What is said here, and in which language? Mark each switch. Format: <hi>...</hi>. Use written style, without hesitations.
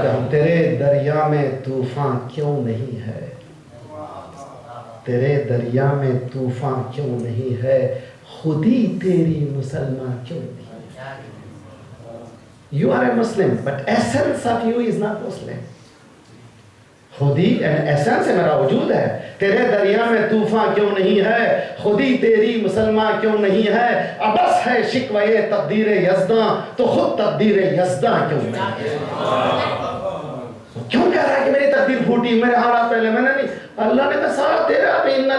<hi>तेरे दरिया में तूफान क्यों नहीं है? तेरे दरिया में तूफान क्यों नहीं है? खुदी तेरी मुसलमान क्यों नहीं है?</hi> <en>You are a Muslim, but essence of you is not Muslim.</en> <hi>खुदी एसेंस है, मेरा वजूद है. तेरे दरिया में तूफान क्यों नहीं है? खुदी तेरी मुसलमान क्यों नहीं है? अबस है शिकवे तकदीर यज़दा, तो खुद तकदीर यज़दा क्यों नहीं है? क्यों कह रहा है कि मेरी तकदीर फूटी, मेरे हालात पहले मैंने नहीं. अल्लाह ने कहा सारा तेरा पे.</hi>